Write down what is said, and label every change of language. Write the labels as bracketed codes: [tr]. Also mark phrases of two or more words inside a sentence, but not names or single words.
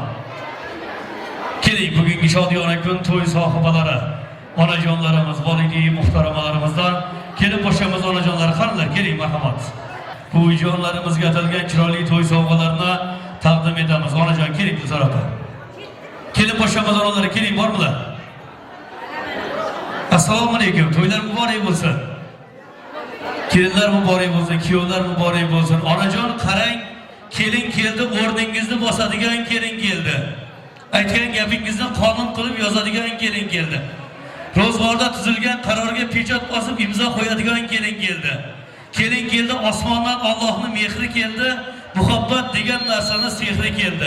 [uz] Keling, bugungi shodiyona kun to'y sohibalari, onajonlarimiz, volidai muhtaramalarimizdan kelib boshamiz onajonlar, qanilar, keling marhamat. Bu ujonlarimizga atalgan chiroyli to'y sovg'alarini taqdim etamiz. Onajon, keling Dilsor opa. Kelib boshamiz onalar, keling, bormilar? Assalomu alaykum, to'ylar muborak bo'lsin. [tr] Kelinler mübarek olsun, kuyovlar mübarek olsun. [uz] Onajon qarang, kelin keldi, o'rningizni bosadigan kelin keldi. Aytgan gapingizni qonun qilib yozadigan kelin keldi. Ro'zg'orda tuzilgan qarorga pechat bosib imzo qo'yadigan kelin keldi. Kelin keldi, osmondan Allohning mehri keldi, muhabbat degan narsani sehri keldi.